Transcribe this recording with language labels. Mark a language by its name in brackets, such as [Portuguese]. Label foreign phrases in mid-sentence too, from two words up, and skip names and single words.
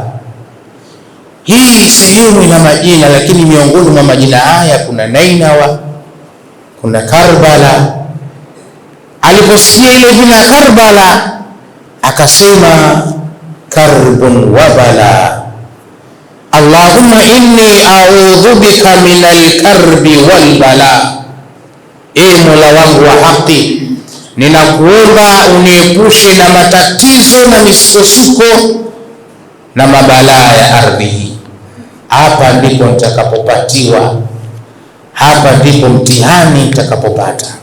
[Swahili] Hii sehemu ina majina, lakini miongoni mwa majina haya kuna Nainawa, kuna Karbala. Aliposikia ile jina Karbala akasema, [Arabic] كرب وبلاء, اللهم إني أعوذ بك من الكرب والبلاء. [Swahili] Mola wangu wa haki, ninakuomba uniepushe na matatizo na misukosuko na mabalaa ya ardhi hii. Hapa ndipo nitakapopatiwa, hapa ndipo mtihani nitakapopata.